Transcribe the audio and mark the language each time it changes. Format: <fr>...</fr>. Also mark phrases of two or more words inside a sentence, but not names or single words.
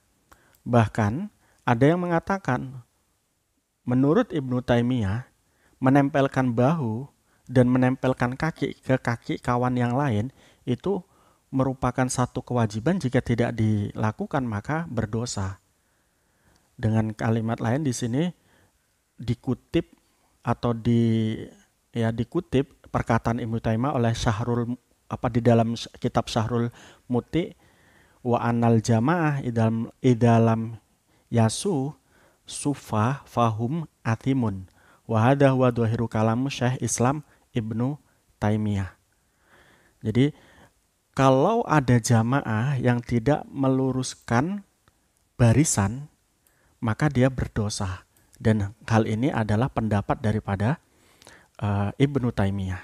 <id>Bahkan ada yang mengatakan, menurut Ibnu Taimiyah, menempelkan bahu dan menempelkan kaki ke kaki kawan yang lain itu merupakan satu kewajiban, jika tidak dilakukan maka berdosa. Dengan kalimat lain di sini dikutip perkataan Ibnu Taimiyah oleh di dalam kitab Syahrul Muti,</id> <ar>وأن الجماعة إذا لم يسووا الصفوف فهم آثمون وهذا هو ظاهر كلام شيخ الإسلام ابن تيمية.</ar> <id>Jadi kalau ada jamaah yang tidak meluruskan barisan, maka dia berdosa. Dan hal ini adalah pendapat daripada Ibnu Taimiyah.</id>